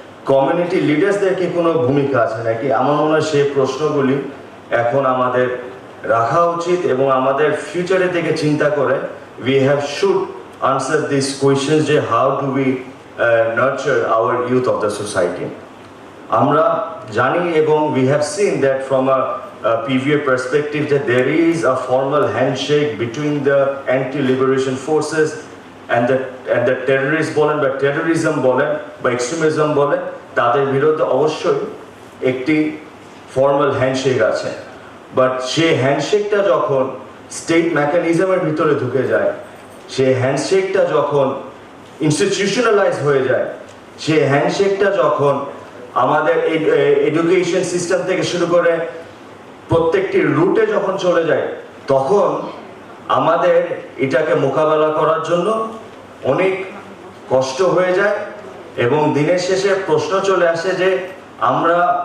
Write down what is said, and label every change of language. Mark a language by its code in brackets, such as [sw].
[bn] Community লিডার্সদের কি কোনো ভূমিকা আছে নাকি? আমার মনে হয় সেই প্রশ্নগুলি এখন আমাদের রাখা উচিত এবং আমাদের ফিউচারের দিকে চিন্তা করে [en] we have should answer these questions যে how do we nurture our youth of the society. [bn] আমরা জানি এবং [en] we have seen that from a PVA perspective that there is a formal handshake between the anti-liberation forces and the terrorists [bn] বলেন বা terrorism বলেন বা extremism বলেন, তাদের বিরুদ্ধে অবশ্যই একটি ফর্মাল হ্যান্ডশেক আছে। বাট সেই হ্যান্ডশেকটা যখন স্টেট মেকানিজমের ভিতরে ঢুকে যায়, সেই হ্যান্ডশেকটা যখন ইনস্টিটিউশনালাইজ হয়ে যায়, সেই হ্যান্ডশেকটা যখন আমাদের এডুকেশন সিস্টেম থেকে শুরু করে প্রত্যেকটি রুটে যখন চলে যায়, তখন আমাদের এটাকে মোকাবেলা করার জন্য অনেক কষ্ট হয়ে যায় এবং দিনের শেষে প্রশ্ন চলে আসে যে আমরা